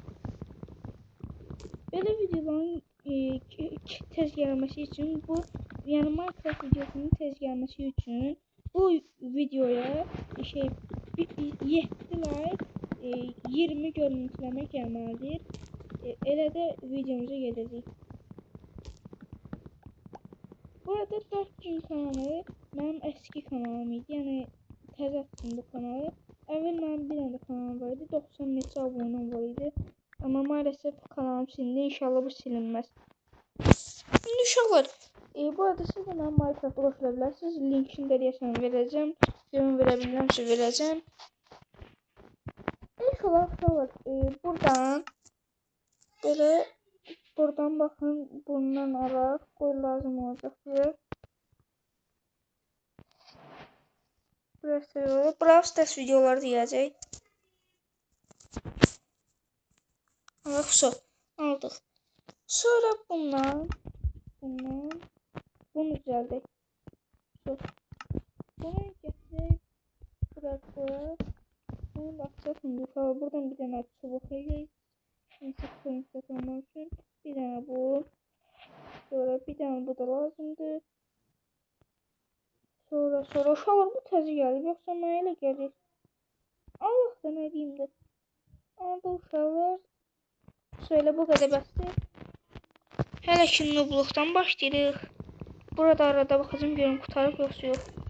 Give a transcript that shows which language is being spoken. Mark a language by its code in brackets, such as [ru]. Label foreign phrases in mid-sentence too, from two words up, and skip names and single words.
[az] Belə videoların tez gəlməsi üçün yəni Minecraft videosunun tez gəlməsi üçün bu videoya 7 like 20 görüntüləmə gəlməlidir. Elə də videomuza gedəcək. Bu arada 4000 kanalı mənim eski kanalım idi. Yəni təzə açdım bu kanalı. Əvvəl mənim bir dənə kanalım var idi. 90 neçə abunəm var idi. [tr] Ama maalesef kanalım silindi. İnşallah bu silinmez. [az] Şimdi uşaqlar, bu arada siz de mənim Minecraft'a qoşula bilərsiniz. Linkini də deyəsən verəcəm. Yorum verə bilirəmsə verəcəm. [tr] İlk olarak uşaqlar, buradan bakın, bundan alaq. [az] Qoy lazım olacaq bize. Brawl Stars videoları deyəcək. [tr] Aldık. Sonra bunu düzeldik. Bunu getirip bırakıp bunu bakacağız şimdi. Buradan bir tane çubuk yiyeceğiz. Şimdi koyun satılmak için bir tane bu. Sonra bir tane bu da lazımdı. [az] Sonra uşaqlar bu təzə gəlib. Yoxsa mənə elə gəlir. Allah da nə deyim də. Aldı uşaqlar. Söyle bu kadar bəsdir. Hələ ki nubluqdan başlayırıq. Burada arada baxacağım görüm qutarıb yoxsa yox.